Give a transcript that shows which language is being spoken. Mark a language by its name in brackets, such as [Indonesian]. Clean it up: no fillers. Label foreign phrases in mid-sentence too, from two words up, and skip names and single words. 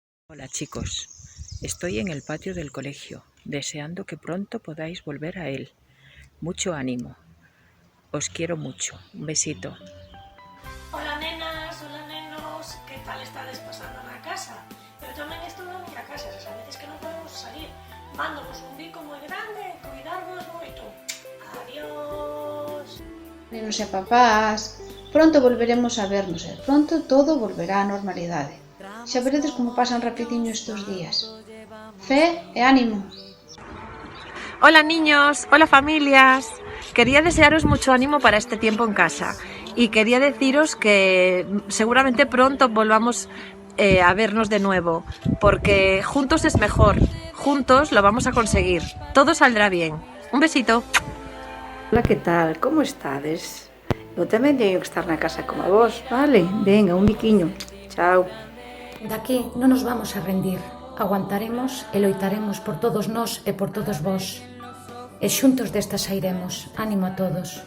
[Spanish] Hola chicos, estoy en el patio del colegio, deseando que pronto podáis volver a él. Mucho ánimo. Os quiero mucho. Un besito. [Galician] Hola nenas, hola nenos, que tal estades pasando na casa? Eu tamén estou na miña casa, esas veces que non podemos salir. Mándovos un bico moi grande, cuidarvos moito. Adiós. Nenos e papás, pronto volveremos a vernos e pronto todo volverá á normalidade. Xa veredes como pasan rapidiño estes días. Fe e ánimo. [Spanish] Hola niños, hola familias. Quería desearos mucho ánimo para este tiempo en casa y quería deciros que seguramente pronto volvamos a vernos de nuevo, porque juntos es mejor, juntos lo vamos a conseguir, todo saldrá bien. Un besito. [Galician] Hola, que tal? Como estades? Eu tamén teño que estar na casa como vos, vale? Venga, un biquiño. Chao. Daqui non nos vamos a rendir. Aguantaremos e loitaremos por todos nós e por todos vós. E xuntos desta sairemos. Ánimo a todos.